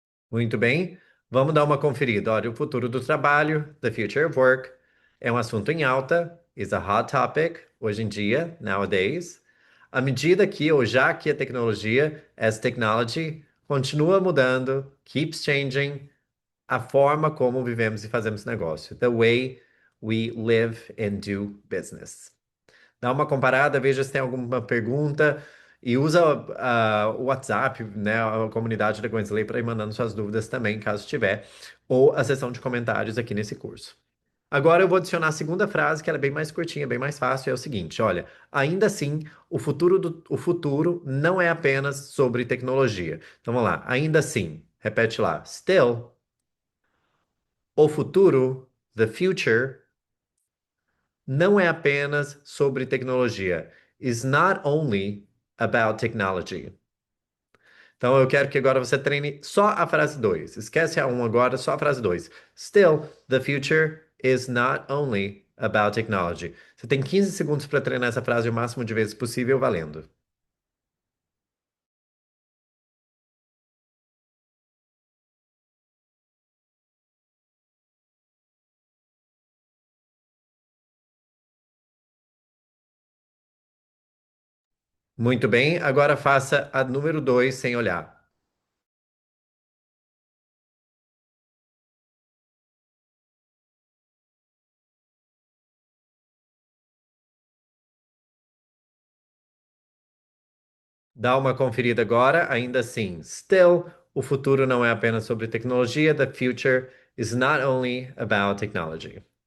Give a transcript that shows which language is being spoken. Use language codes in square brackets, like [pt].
[pt] Muito bem, vamos dar uma conferida. Olha, o futuro do trabalho, [en] the future of work, [pt] é um assunto em alta, [en] is a hot topic, [pt] hoje em dia, [en] nowadays. [pt] À medida que, ou já que a tecnologia, [en] as technology, [pt] continua mudando, [en] keeps changing, [pt] a forma como vivemos e fazemos negócio. [en] The way we live and do business. [pt] Dá uma comparada, veja se tem alguma pergunta e usa o WhatsApp, né, a comunidade da Gwensley para ir mandando suas dúvidas também, caso tiver, ou a seção de comentários aqui nesse curso. Agora eu vou adicionar a segunda frase, que ela é bem mais curtinha, bem mais fácil, é o seguinte, olha, ainda assim, o futuro não é apenas sobre tecnologia. Então vamos lá, ainda assim, repete lá, still, o futuro, [en] the future, [pt] não é apenas sobre tecnologia. [en] Is not only about technology. [pt] Então eu quero que agora você treine só a frase 2. Esquece a um agora, só a frase 2. [en] Still, the future is not only about technology. [pt] Você tem 15 segundos para treinar essa frase o máximo de vezes possível, valendo. Muito bem, agora faça a número 2 sem olhar. Dá uma conferida agora, ainda assim. [en] Still, [pt] o futuro não é apenas sobre tecnologia. [en] The future is not only about technology.